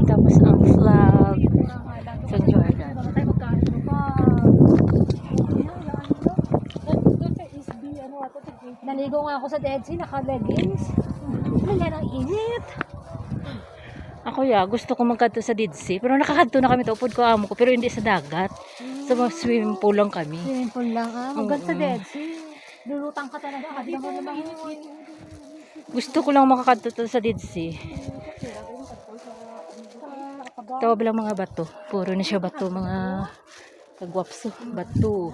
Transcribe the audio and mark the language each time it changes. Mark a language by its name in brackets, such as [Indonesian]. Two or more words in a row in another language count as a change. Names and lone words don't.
[Filipino] Tapos ang flag sa Jordan. Naligo nga ako sa Dead Sea, naka-leggings. Wala nang init. [Hiligaynon] Ako gusto ko magkadto sa Dead Sea. Pero nakakadto na kami, upod ko amo ko. [Filipino] Pero hindi sa dagat. Sa mga [English] swimming pool [Filipino] lang kami. [English] Swimming pool [Filipino] lang maganda sa Dead Sea. Lulutang ka talaga. Hindi ka lumangoy. Gusto ko lang makakadto sa Dead Sea. Tawag lang mga bato. Puro na siya bato. Mga kagwapso. Bato.